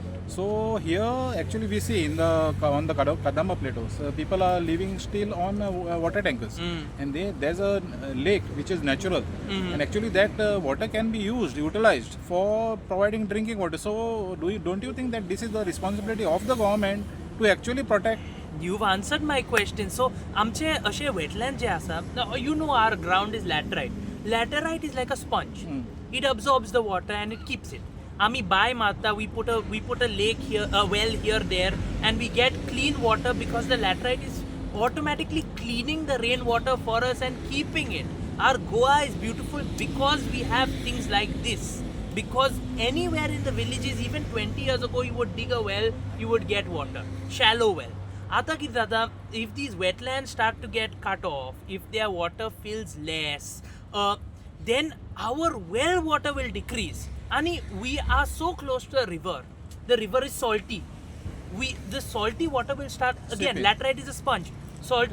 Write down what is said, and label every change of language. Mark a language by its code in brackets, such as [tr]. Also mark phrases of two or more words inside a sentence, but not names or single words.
[en] So here actually we see on the Kadamba plateaus, people are living still on water tankers, and there's a lake which is natural, and actually that water can be utilized for providing drinking water. So don't you think that this is the responsibility of the government to actually protect? You've answered my question. So, [kok] आमचे अशे wetland जे आसा, [en] now you know our ground is laterite. Laterite is like a sponge. It absorbs the water and it keeps it. [kok] आमी बाय मारता, [en] we put a lake here, a well here, there, and we get clean water because the laterite is automatically cleaning the rainwater for us and keeping it. Our Goa is beautiful because we have things like this. Because anywhere in the villages, even 20 years ago, you would dig a well, you would get water. Shallow well. [kok] आता कितें जाता, [en] if these wetlands start to get cut off, if their water fills less, then our well water will decrease. And we are so close to a river. The river is salty. The salty water will start, again, Seeping. laterite is a sponge. Salty